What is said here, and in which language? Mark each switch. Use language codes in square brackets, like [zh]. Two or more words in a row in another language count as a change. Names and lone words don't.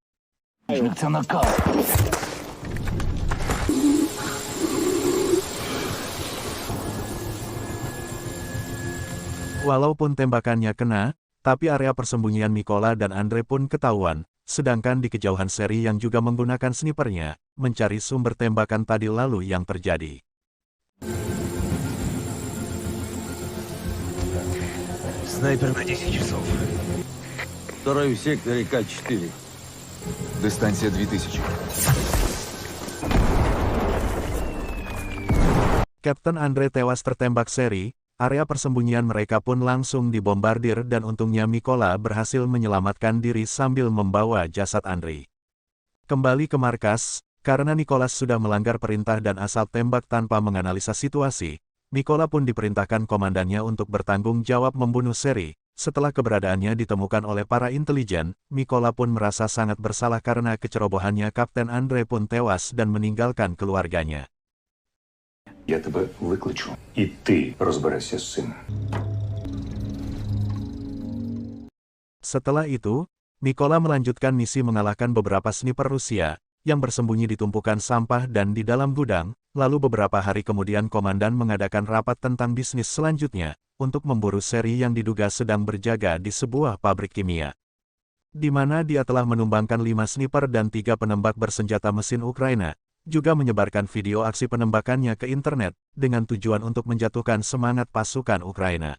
[id] Walaupun tembakannya kena, tapi area persembunyian Mykola dan Andre pun ketahuan, sedangkan di kejauhan Seri yang juga menggunakan snipernya, mencari sumber tembakan tadi lalu yang terjadi. [ru] Снайпер на 10 часов. Второй в секторе К4. [uk] Дистанція 2000. [id] Kapten Andre tewas tertembak Seri, area persembunyian mereka pun langsung dibombardir dan untungnya Mykola berhasil menyelamatkan diri sambil membawa jasad Andre. Kembali ke markas, karena Nicholas sudah melanggar perintah dan asal tembak tanpa menganalisa situasi, Mykola pun diperintahkan komandannya untuk bertanggung jawab membunuh Seri. setelah keberadaannya ditemukan oleh para intelijen, Mykola pun merasa sangat bersalah karena kecerobohannya. Kapten Andre pun tewas dan meninggalkan keluarganya. [uk] Я тебе викличу, і ти розберешся з цим. [id] Setelah itu, Mykola melanjutkan misi mengalahkan beberapa sniper Rusia yang bersembunyi di tumpukan sampah dan di dalam gudang. Lalu beberapa hari kemudian komandan mengadakan rapat tentang bisnis selanjutnya untuk memburu seri yang diduga sedang berjaga di sebuah pabrik kimia, di mana dia telah menumbangkan 5 sniper dan 3 penembak bersenjata mesin Ukraina, juga menyebarkan video aksi penembakannya ke internet dengan tujuan untuk menjatuhkan semangat pasukan Ukraina.